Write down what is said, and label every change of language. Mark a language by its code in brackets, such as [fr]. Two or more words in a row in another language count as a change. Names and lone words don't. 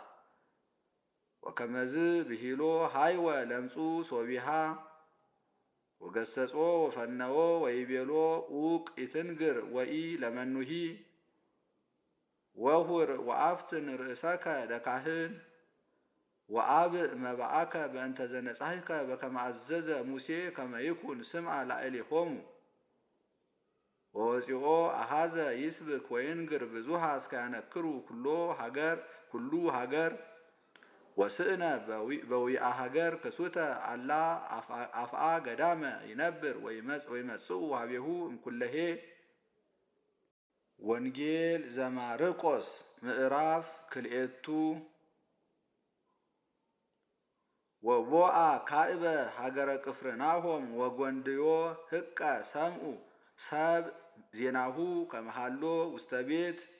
[gez] ወከመዝ ብሂሎ ሃይወ ለምጹ ሶቢሃ ወገሰጾ ወፈነዎ ወይቤሎ ኡቅ ይትንግር ወኢ ለመኑሂ ወሁር ወአፍትን ርእሰከ ለካህን ወአብእ መባአከ በእንተ ዘነጻሕከ በከመ አዘዘ ሙሴ ከመ ይኩን ስምዐ ላዕሌሆሙ ወወፂኦ አሃዘ ይስብክ ወይንግር ብዙሃ እስከ ያነክሩ ኩሉ ሀገር ወስእነ በዊአ ሀገር ክሱተ አላ አፍአ ገዳመ ይነብር ወይመጽኡ ሀቤሁ እምኩለሄ ወንጌል ዘማርቆስ ምዕራፍ ክልኤቱ ወቦአ ካዕበ ሀገረ ቅፍርናሆም ወጐንድዮ ህቀ ሰምኡ ሰብ ዜናሁ ከመሃሎ ውስተ ቤት